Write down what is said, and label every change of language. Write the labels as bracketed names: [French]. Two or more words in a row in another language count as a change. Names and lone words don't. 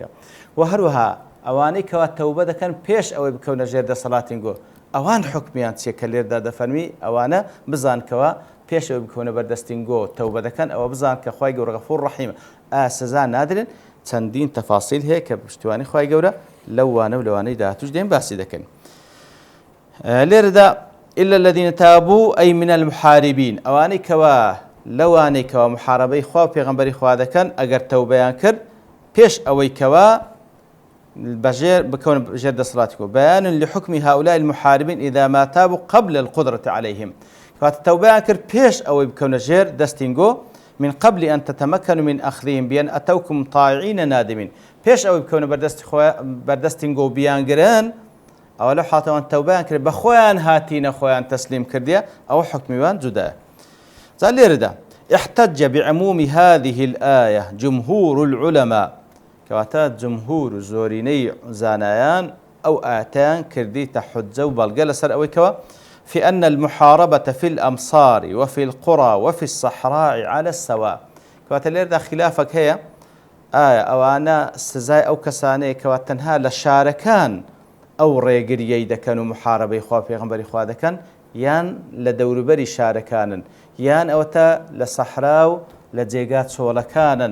[Central Kurdish] و هەروەها ئەوانەی کەوا تەوبە دەکەن پێش ئەوەی بکەونە ژێر دەسەڵاتینگۆ ئەوان حکمیان چیە کە لێردا دەفەرمی ئەوانە بزانکەوە پێش ئەوەی بکەونە بەردەستینگۆ تەوبە دەکەن ئەوە بزان کە خوای گەورە غەفوور ڕەحیمە سزا نادرێن. چەندین تەفاسیل هەیە کە پشتیوانی خوای گەورە لەوانە و لەوانەی داهاتووش دێن باسی دەکەن. لێرەدا [Arabic] إلا الذين تابوا أي من المحاربين [Central Kurdish] ئەوانەی کەوا لەوانەی کەوا محارەبەی خوا و پێغەمبەری خوا دەکەن ئەگەر تەوبەیان کرد پێش ئەوەی کەوا بەژێر بکەون ژێر دەسەڵاتی [Arabic] بيان لحكم هؤلاء المحاربين إذا ما تابوا قبل القدرة عليهم [Central Kurdish] کەواتە تەوبەیان کرد پێش ئەوەی بکەونە ژێر دەستینگۆ [Arabic] من قبل أن تتمكنوا من أخذهم بأن أتوكم طاعين نادمين [Central Kurdish] پێش ئەوەی بکەونە بەردەستینگۆ و بیانگرن ئەوە لە حاتەوان تەوبەیان کرد بە خۆیان هاتینە خۆیان تەسلیم کردیە ئەوە حکمیوان جودایە. جا لێرەدا [Arabic] احتج بعموم هذه الآية جمهور العلماء [Central Kurdish] کەواتە جمهور و زۆرینەی زانایان ئەو ئاتیان کردیتە حجە و بەڵگە لەسەر ئەوەی کەوە [Arabic] في أن المحاربة في الأمصار وفي القرى وفي الصحراء على السواء [Central Kurdish] کەواتە لێرەدا خلافك هەیە ئەوانە سزای ئەو کەسانەیە کەوا تەنها لە شارەکان ئەو ڕێگریەی دەکەن و محارەبەی خوا پێغەمبەری خوا دەکەن یان لە دەوروبەری شارەکانن یان ئەوەتە لە سەحرا و لە جێگا چۆڵەکانن.